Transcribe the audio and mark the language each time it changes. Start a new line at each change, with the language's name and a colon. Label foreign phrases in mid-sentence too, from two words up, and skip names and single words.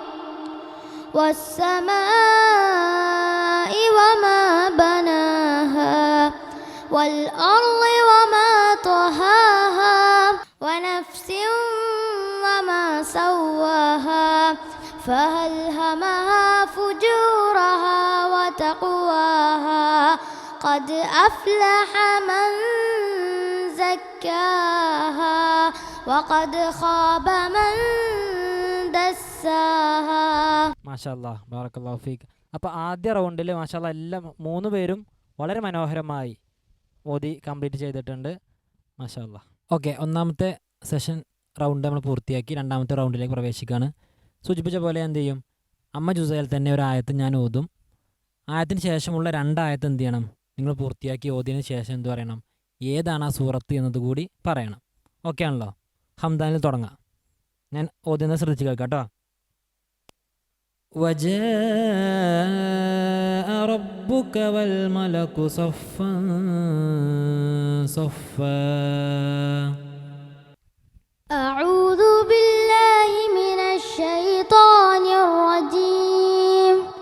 Arabic: والسماء وما بناها والأرض وما طحاها ونفس وما سواها فألهمها فجورها وتقواها قد أفلح من زكاها وقد خاب من دساها. ما شاء الله بارك الله فيك.
Malayalam: അപ്പോൾ ആദ്യ റൗണ്ടിൽ മാഷാല്ലാ എല്ലാം 3 പേരും വളരെ മനോഹരമായി ഓതി കംപ്ലീറ്റ് ചെയ്തിട്ടുണ്ട്. മാഷാല്ലാ. ഓക്കെ, ഒന്നാമത്തെ സെഷൻ റൗണ്ട് നമ്മൾ പൂർത്തിയാക്കി. രണ്ടാമത്തെ റൗണ്ടിലേക്ക് പ്രവേശിക്കുകയാണ്. സൂചിപ്പിച്ച പോലെ എന്ത് ചെയ്യും, അമ്മ ജുസയിൽ തന്നെ ഒരു ആയത്ത് ഞാൻ ഓതും. ആയത്തിന് ശേഷമുള്ള 2 ആയത്ത് എന്ത് ചെയ്യണം, നിങ്ങൾ പൂർത്തിയാക്കി ഓതിയതിന് ശേഷം എന്ത് പറയണം, ഏതാണ് ആ സൂറത്ത് എന്നതുകൂടി പറയണം. ഓക്കെ ആണല്ലോ? ഹംദാനിൽ തുടങ്ങാം. ഞാൻ ഓതുന്നത് ശ്രദ്ധിച്ച് കേൾക്കാം കേട്ടോ.
Arabic: وجاء ربك والملك صفا صفا. أعوذ بالله من الشيطان الرجيم.